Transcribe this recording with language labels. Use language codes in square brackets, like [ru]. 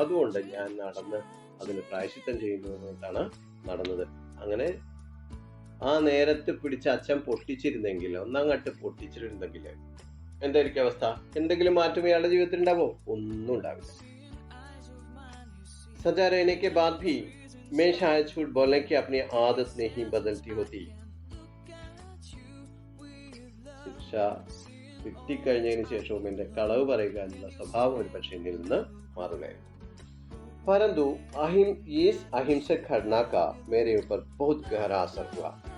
[ml] അതുകൊണ്ട് ഞാൻ നടന്ന് അതിന് പ്രായശ്ചിത്തം ചെയ്യുന്നതാണ് നടന്നത്. അങ്ങനെ ആ നേരത്ത് പിടിച്ച അച്ഛൻ പൊട്ടിച്ചിരുന്നെങ്കിൽ, ഒന്നങ്ങട്ട് പൊട്ടിച്ചിരുന്നെങ്കിൽ എന്തായിരിക്കും അവസ്ഥ? എന്തെങ്കിലും മാറ്റം ഇയാളുടെ ജീവിതത്തിൽ ഉണ്ടാവോ? ഒന്നും ഉണ്ടാവില്ല. [hi] सजा रहने के बाद भी मैं शायद झूठ बोलने की अपनी आदत नहीं बदलती होती. [ml] ശിക്ഷ കിട്ടിക്കഴിഞ്ഞതിന് ശേഷവും എൻ്റെ കളവ് പറയുക എന്നുള്ള സ്വഭാവം ഒരു പക്ഷേ എന്നിൽ നിന്ന് മാറുകയായിരുന്നു. [hi] परंतु इस अहिंसक घटना का मेरे ऊपर बहुत गहरा असर हुआ.